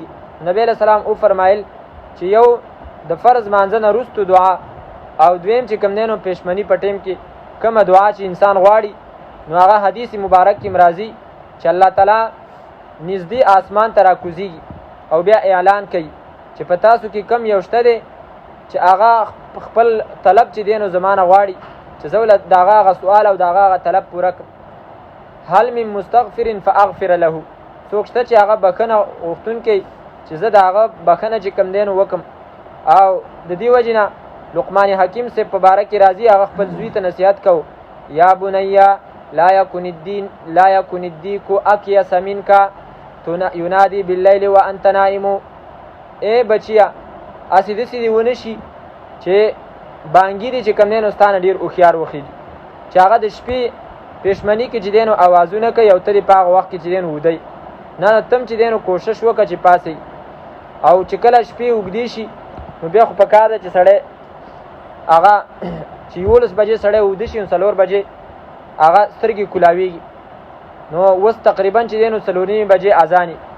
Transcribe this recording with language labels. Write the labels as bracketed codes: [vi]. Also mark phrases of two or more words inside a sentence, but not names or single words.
[ps] نبی علیه السلام او فرمایل چې یو د فرض مانځه نه وروستو دعا، او دویم چې کوم دی نو پېشمني په ټیم کې کومه دعا چې انسان غواړي، نو هغه حدیث مبارک کې راځي چې الله تعالی نږدې آسمان ته راکوزیږي او بیا اعلان کوي چې په تاسو کې کم یو شته دی چې هغه خپل طلب چې دی نو زمانه غواړي چې زه له د هغه سوال او د هغه طلب پوره کړم. [ar] هل من مستغفر فاغفر له، [ps] څوک شته چې هغه بخښنه غوښتونکی چې زه د هغه بخښنه چې کوم دی نو وکړم. او د دې وجې نه لقمان حکیم صاحب په باره کې راځي، هغه خپل زوی ته نصیحت کو، [ar] یا بنیا لا یکن الدیک اکیس منک ینادی باللیل وانت نائم. [ps] ای بچیا اسې داسې دې ونه شي چې بانګي دي چې کوم دی نو ستا نه ډېر هوښیار وخېږي، چې هغه د شپې پېشمني کې چې دی نو اوازونه کوي او ته دې په هغه وخت کې چې دی نو ودی. نه تم چې دی نو کوشش وکړه چې پاسې، او چې کله شپې اوږدې شي نو بیا خو پکار ده چې سړی هغه چې 11 بجې سړی اوده شي نو 4 بجې هغه سترګې کولاویږي، نو اوس تقریبا چې دی نو 4:30 بجې اذاني،